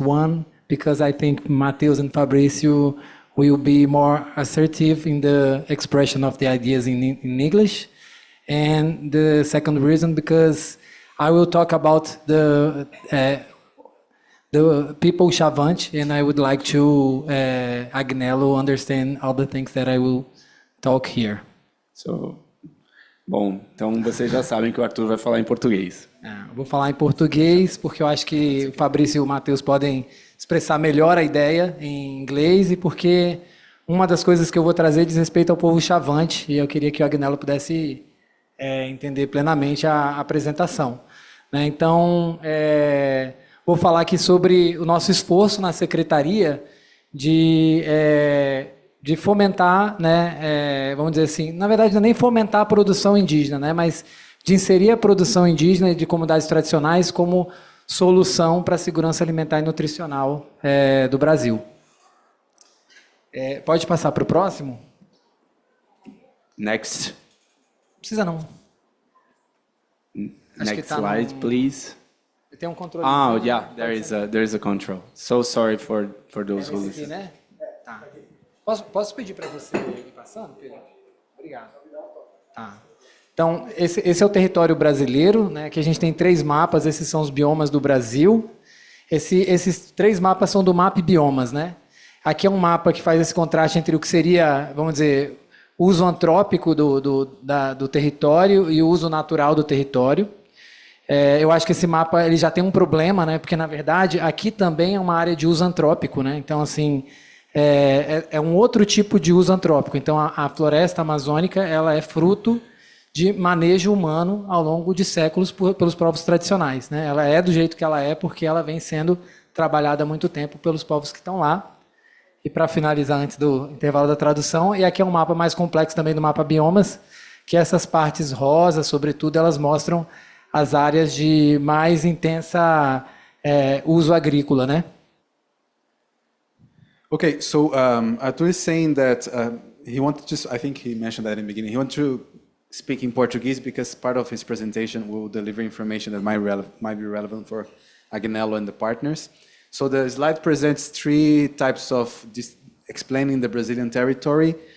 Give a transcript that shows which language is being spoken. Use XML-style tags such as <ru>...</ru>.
<en>One, because I think Mateus and Fabrício will be more assertive in the expression of the ideas in English. And the second reason, because I will talk about the people Chavante, and I would like to Agnello understand all the things that I will talk here.</en> <pt>Bom, então vocês já sabem que o Arthur vai falar em português. Vou falar em português porque eu acho que o Fabrício e o Mateus podem expressar melhor a ideia em inglês e porque uma das coisas que eu vou trazer diz respeito ao povo Chavante e eu queria que o Agnello pudesse entender plenamente a apresentação. Né? Então, vou falar aqui sobre o nosso esforço na Secretaria de fomentar, né, vamos dizer assim, na verdade não é nem fomentar a produção indígena, né, mas de inserir a produção indígena e de comunidades tradicionais como solução para a segurança alimentar e nutricional do Brasil. Pode passar para o próximo?</pt> <en>Next.</en> <pt>Não precisa não.</pt> <en>Next slide, please.</en> <pt>Tem um controle.</pt> <en>Oh, yeah, there is a control. So sorry for those who</en> <pt>Aqui,</pt> <en>listen.</en> <pt>né? Tá. Posso pedir para você ir passando, Pedro? Obrigado. Tá. Então, esse é o território brasileiro, né? Que a gente tem 3 mapas, esses são os biomas do Brasil. Esses 3 mapas são do mapa biomas, né? Aqui é um mapa que faz esse contraste entre o que seria, vamos dizer, o uso antrópico do território e o uso natural do território. Eu acho que esse mapa ele já tem um problema, né? Porque, na verdade, aqui também é uma área de uso antrópico, né? Então, assim, é um outro tipo de uso antrópico. Então, a floresta amazônica ela é fruto de manejo humano ao longo de séculos pelos povos tradicionais, né? Ela é do jeito que ela é porque ela vem sendo trabalhada há muito tempo pelos povos que estão lá. E para finalizar antes do intervalo da tradução, e aqui é um mapa mais complexo também do mapa biomas, que essas partes rosas, sobretudo, elas mostram as áreas de mais intensa uso agrícola, né?</pt> <en>Okay, so Arthur is saying that he wanted to, I think he mentioned that in the beginning, he wanted to speak in Portuguese because part of his presentation will deliver information that might be relevant for Agnello and the partners. So the slide presents 3 types of explaining the Brazilian territory.</en>